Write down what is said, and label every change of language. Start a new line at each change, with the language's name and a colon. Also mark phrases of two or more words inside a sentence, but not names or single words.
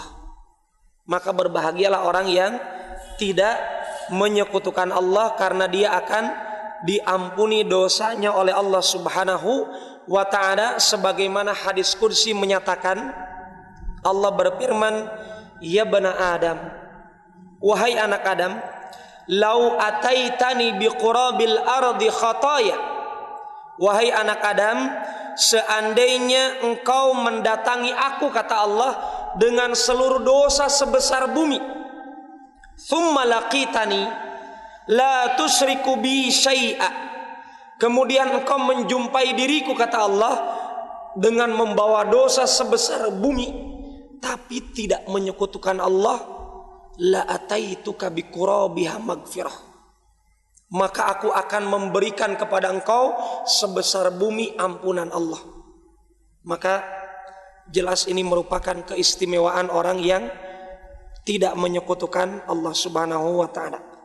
Indonesian: Maka berbahagialah orang yang tidak menyekutukan Allah, karena dia akan diampuni dosanya oleh Allah
Arabic: سبحانه وتعالى.
Indonesian: Sebagaimana hadis kursi menyatakan, Allah berfirman,
Arabic: يا بني آدم,
Indonesian: wahai anak Adam,
Arabic: لو أتيتني بقراب الأرض خطايا,
Indonesian: wahai anak Adam, seandainya engkau mendatangi aku, kata Allah, dengan seluruh dosa sebesar bumi,
Arabic: ثم لقيتني لا تشرك بي شيئا,
Indonesian: kemudian engkau menjumpai diriku, kata Allah, dengan membawa dosa sebesar bumi tapi tidak menyekutukan Allah,
Arabic: لأتيتك بقرابها مغفرة,
Indonesian: maka aku akan memberikan kepada engkau sebesar bumi ampunan Allah. Maka jelas ini merupakan keistimewaan orang yang tidak menyekutukan Allah
Arabic: سبحانه وتعالى.